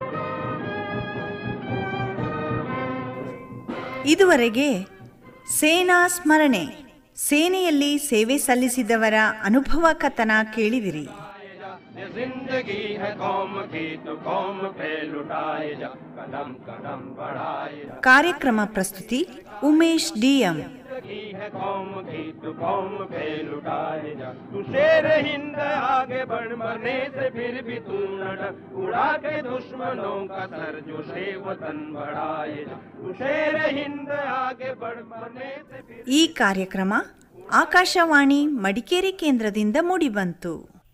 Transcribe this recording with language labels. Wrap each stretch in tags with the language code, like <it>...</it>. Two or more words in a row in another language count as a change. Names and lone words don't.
<kn>ಇದುವರೆಗೆ ಸೇನಾ ಸ್ಮರಣೆ, ಸೇನೆಯಲ್ಲಿ ಸೇವೆ ಸಲ್ಲಿಸಿದವರ ಅನುಭವ ಕಥನ ಕೇಳಿದಿರಿ. ಕಾರ್ಯಕ್ರಮ ಪ್ರಸ್ತುತಿ ಉಮೇಶ್ DM.</kn> <hi>है कौम की तू कौम पे लुटाए जा, तू शेर हिंद आगे बढ़ मरने से फिर भी तू न डर, उड़ा के दुश्मनों का सर जो शे वतन बढ़ाए जा, तू शेर हिंद आगे बढ़ मरने से फिर।</hi> <kn>ಈ ಕಾರ್ಯಕ್ರಮ ಆಕಾಶವಾಣಿ ಮಡಿಕೇರಿ ಕೇಂದ್ರದಿಂದ ಮೂಡಿಬಂತು.</kn>